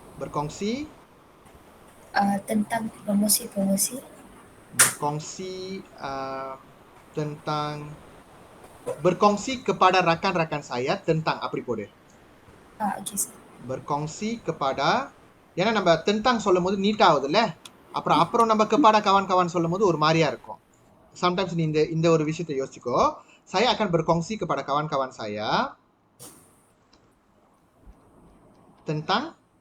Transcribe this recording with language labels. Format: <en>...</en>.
<ms>tentang promosi. Berkongsi tentang berkongsi kepada rakan-rakan saya tentang</ms> <ta>அப்படி போடு.</ta> <en>Okay, sir.</en> <ms>Berkongsi kepada</ms> <ta>ஏன்னா நம்ம tentang சொல்லும்போது நீட்டா ஆகுதுல்ல. அப்புறம் நம்ம</ta> <ms>kepada kawan-kawan</ms> <ta>சொல்லும்போது ஒரு மாதிரியா இருக்கும். Sometimes நீ இந்த ஒரு விஷயத்தை யோசிச்சுக்கோ.</ta> <ms>Saya akan berkongsi kepada kawan-kawan saya tentang</ms>